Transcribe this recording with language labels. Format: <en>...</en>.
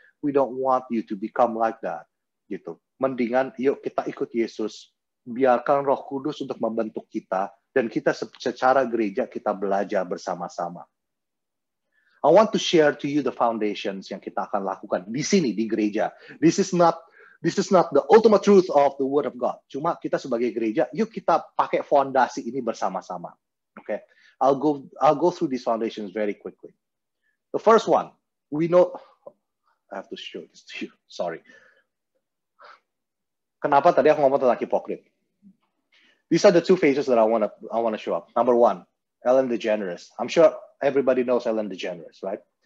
<en>We don't want you to become like that. Gitu.</en> <id>Mendingan yuk kita ikut Yesus. biarkan Roh Kudus untuk membentuk kita, dan kita secara gereja kita belajar bersama-sama.</id> <en>I want to share to you the foundations</en> <id>yang kita akan lakukan di sini di gereja.</id> <en>This is not the ultimate truth of the Word of God.</en> <id>Cuma kita sebagai gereja, yuk kita pakai fondasi ini bersama-sama.</id> <en>Okay, I'll go through these foundations very quickly. The first one, we know. I have to show this to you. Sorry.</en> <id>Kenapa tadi aku ngomong tentang hipokrit?</id> <en>These are the two phases that I want to show up. Number one, Ellen DeGeneres. I'm sure everybody knows Ellen DeGeneres, right?</en>